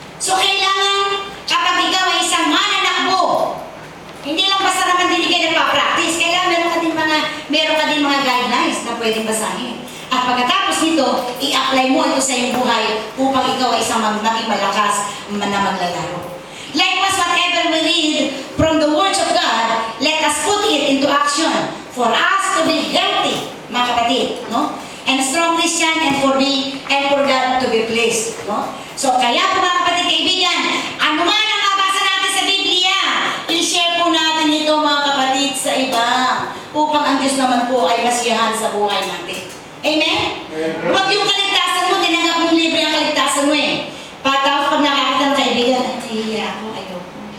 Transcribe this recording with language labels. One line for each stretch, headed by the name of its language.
Filipino: So, kailangan, kapag ikaw ay isang mananakbo, hindi lang basta naman din kayo nagpa-practice, kailangan meron ka din mga guidelines na pwedeng basahin. At pagkatapos nito, i-apply mo ito sa iyong buhay upang ikaw ay isang maging malakas na maglalaro.
English: Likewise, whatever we read from the words of God, let us put it into action for us to be healthy,
Filipino: mga kapatid,
English: no? And strong Christian, and for God to be pleased, no?
Filipino: So, kaya po mga kapatid, kaibigan, ano man ang mabasa natin sa Biblia, i-share po natin ito mga kapatid sa iba upang ang Diyos naman po ay masiyahan sa buhay natin. Amen? Huwag yung kaligtasan mo, tinanggap mong libre ang kaligtasan mo Tapos pag nakakita ng kaibigan, nahihiya ako, ayoko.